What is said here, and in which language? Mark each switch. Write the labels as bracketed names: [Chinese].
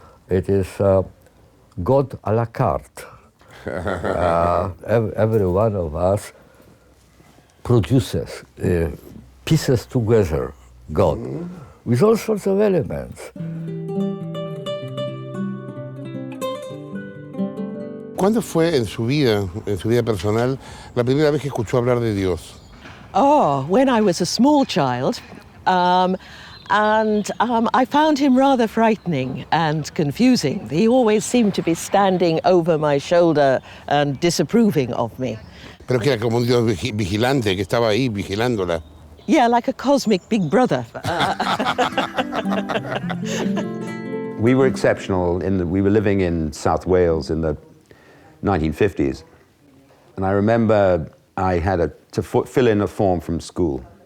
[English] It is God à la carte. Every one of us produces, pieces together God with all sorts of elements. [Spanish] ¿Cuándo fue en su vida personal, la primera vez que escuchó hablar de Dios? [English] Oh, when I was a small child, And I found him rather frightening and confusing. He always seemed to be standing over my shoulder and disapproving of me. [Spanish] Pero que era como un dios vigilante que estaba ahí vigilándola. [English] Yeah, like a cosmic big brother. We were exceptional in that we were living in South Wales in the 1950s. And I remember I had to fill in a form from school.